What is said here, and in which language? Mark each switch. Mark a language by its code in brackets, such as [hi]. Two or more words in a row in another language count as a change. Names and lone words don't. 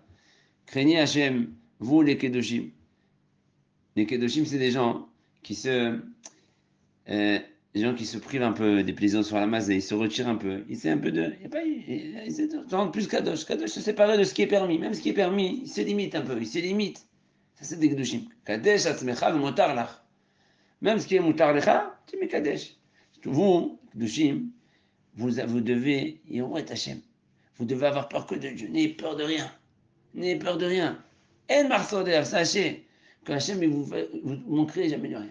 [fr] Craignez Hachem, vous les Kedoshim. Les Kedoshim, c'est des gens qui se privent un peu des plaisirs sur la masse et ils se retirent un peu. Ils se rendent plus Kadosh. Kadosh se séparer de ce qui est permis. Même ce qui est permis, il se limite un peu. Il se limite. Ça, c'est des Kedoshim. [he] קדש עצמך במותר לך. [fr] Même ce qui est [he] מותר לך, [fr] tu mets Kadesh. Vous, Kedoshim, vous devez, vous devez avoir peur que de Dieu. N'ayez peur de rien. N'ayez peur de rien. En marsoder, sachez que Hachem, vous manquerez jamais de rien.